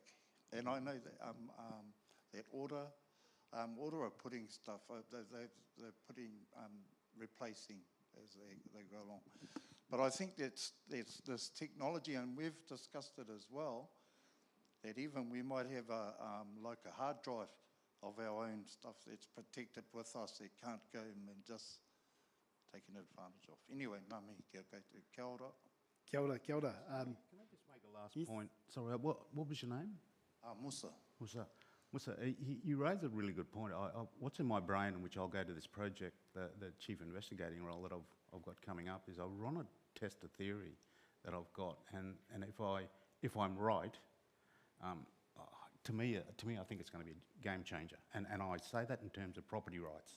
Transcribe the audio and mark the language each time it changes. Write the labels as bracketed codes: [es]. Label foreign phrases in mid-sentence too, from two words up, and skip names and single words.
[en] And I know that that Order are putting stuff, they're putting, replacing as they go along. But I think that's this technology, and we've discussed it as well, that even we might have like a hard drive of our own stuff that's protected with us, that can't go and just taken advantage of. Anyway, [mi] ngā mihi kia koutou. Kia ora. Kia ora, kia ora. [en] Can I just make a last point? Sorry, what was your name? Musa. Musa, you raise a really good point. What's in my brain, in which I'll go to this project, the chief investigating role that I've got coming up, is I want to test a theory that I've got, and if I'm right, to me, I think it's going to be a game changer, and I say that in terms of property rights.